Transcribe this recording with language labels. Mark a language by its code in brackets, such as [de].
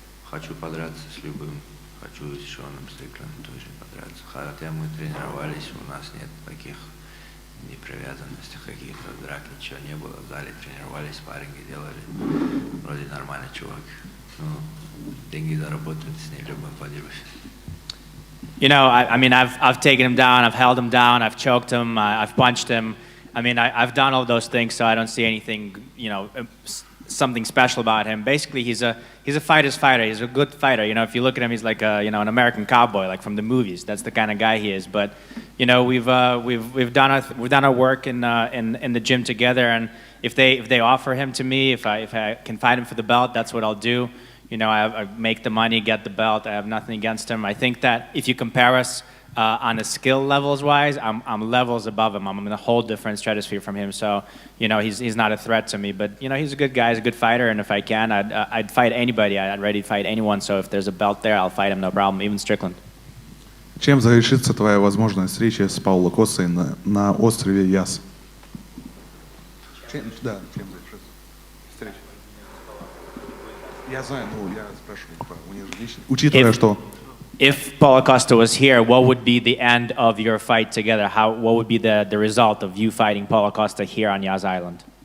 [ru] Хочу подраться с любым. Хочу с Шоном Стриклендом тоже подраться. Хотя мы тренировались, у нас нет таких непривязанностей, каких-то драк, ничего не было. В зале тренировались, спарринги делали. Вроде нормальный чувак. Ну, деньги заработают, с ним любым подерусь. [en] You know, I mean, I've taken him down, I've held him down, I've choked him, I've punched him. I mean, I've done all those things, so I don't see anything, you know, something special about him. Basically, he's a fighter's fighter. He's a good fighter. You know, if you look at him, he's like a, you know, an American cowboy, like from the movies. That's the kind of guy he is. But, you know, we've done our work in the gym together, and if they offer him to me, if I can fight him for the belt, that's what I'll do. You know, I make the money, get the belt. I have nothing against him. I think that if you compare us on a skill levels wise, I'm levels above him. I'm in a whole different stratosphere from him. So, you know, he's not a threat to me. But, you know, he's a good guy. He's a good fighter. And if I can, I'd fight anybody. I'd ready to fight anyone. So if there's a belt there, I'll fight him, no problem, even Strickland. [ru] Чем завершится твоя возможная встреча с Пауло Костой на острове Яс? Чем завершится встреча? Я знаю, ну, я спрашиваю, у них же лично. Учитывая, что... [en] If Paulo Costa was here, what would be the end of your fight together? What would be the result of you fighting Paulo Costa here on Yas Island?